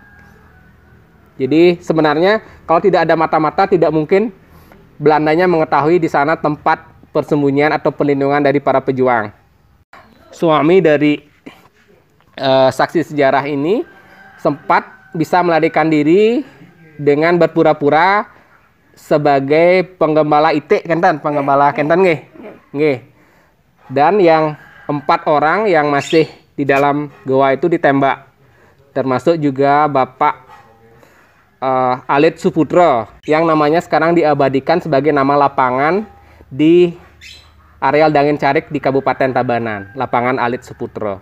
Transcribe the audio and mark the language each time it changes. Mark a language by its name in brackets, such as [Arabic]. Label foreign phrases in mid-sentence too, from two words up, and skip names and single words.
[Indonesian] Jadi sebenarnya kalau tidak ada mata-mata tidak mungkin Belandanya mengetahui di sana tempat persembunyian atau perlindungan dari para pejuang. Suami dari saksi sejarah ini sempat bisa melarikan diri dengan berpura-pura sebagai penggembala itik kentan, penggembala kentan nggih. Nggih. Dan yang 4 orang yang masih di dalam goa itu ditembak. Termasuk juga Bapak Alit Suputro yang namanya sekarang diabadikan sebagai nama lapangan di areal Dangin Carik di Kabupaten Tabanan, lapangan Alit Suputro.